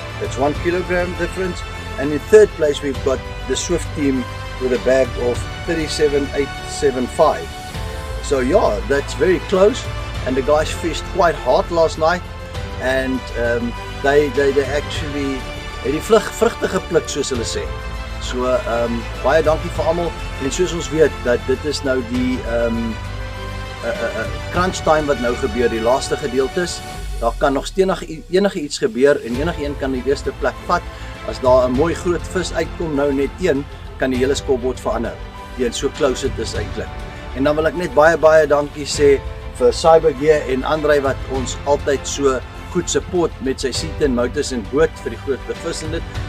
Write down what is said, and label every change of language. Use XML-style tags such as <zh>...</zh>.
<en>That's 1 kilogram difference. And in third place we've got the Swift team with a bag of 37.875. So yeah, that's very close, and the guys fished quite hard last night, and they actually</en> <af>die vrugte gepluk, soos hulle sê. So baie dankie vir almal, en soos ons weet dat dit is nou die crunch time wat nou gebeur, die laaste gedeeltes. Daar kan nog enige iets gebeur en enige een kan die eerste plek vat. As daar 'n mooi groot vis uitkom, nou net een, kan die hele scoreboard verander. Teen so close dit is eintlik. En dan wil ek net baie dankie sê vir Cybergear en Andrei wat ons altyd so goed support met sy seat en motors en boot vir die groot vis in dit.</af>